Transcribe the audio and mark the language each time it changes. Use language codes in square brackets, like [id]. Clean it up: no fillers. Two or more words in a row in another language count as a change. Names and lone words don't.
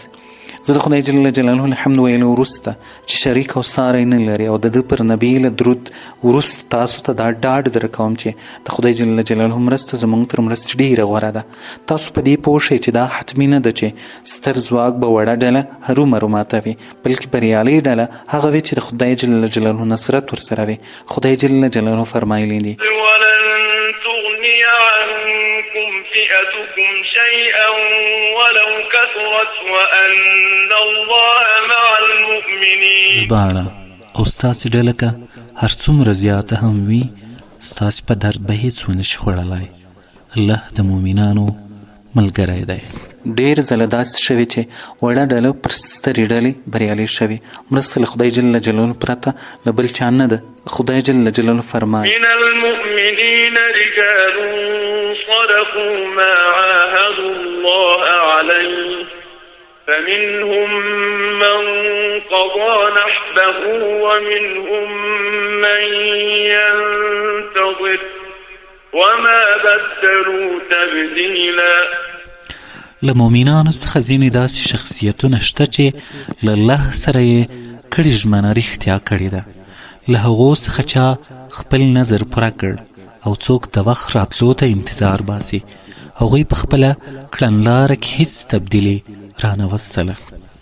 [ps] زه د خدای [ar] جل جلاله الحمد [ps] ویلو وروسته چې شریک او ساری نه لري او د ده پر نبی له درود وروسته تاسو ته دا ډاډ در کوم چې د خدای [ar] جل جلاله [ps] مرسته زموږ تر مرستې ډېره غوره ده. تاسو په دې پوه شئ چې دا حتمي نه ده چې ستر ځواک به وړه ډله هرومرو ماتوي، بلکې بریالۍ ډله هغه وي چې د خدای [ar] جل جلاله [ps] نصرت ورسره وي. خدای [ar] جل جلاله [ps] فرمایلی دي [ar] فئتكم شيئا ولو كثرت وأن الله مع المؤمنين. [ps] ژباړه او ستاسې ډله که هر څومره زیاته هم وي، ستاسې په درد به هیڅ ونه شي خوړلی. الله د مؤمنانو ملګری دی. ډېر ځله داسې شوي چې وړه ډله پر سترې ډلې بریالۍ شوي. مرسته له خدای [ar] جل جلاله [ps] پرته له بل چا نه ده. خدای [ar] جل جلاله [ps] فرمایي [ar] من المؤمنین رجال صدقوا ما عاهدوا الله عليه فمنهم من قضى نحبه ومنهم من ينتظر وما بدلوا تبديلا. [ps] له مؤمنانو څخه ځینې داسې شخصیتونه شته چې له الله سره یې کړې ژمنه رښتیا کړې ده. له هغو څخه چا خپل نظر پوره کړ او څوک د وخت راتلو ته انتظار باسي، هغوی په خپله کړنلاره کې هیڅ تبدیلي رانه وستله.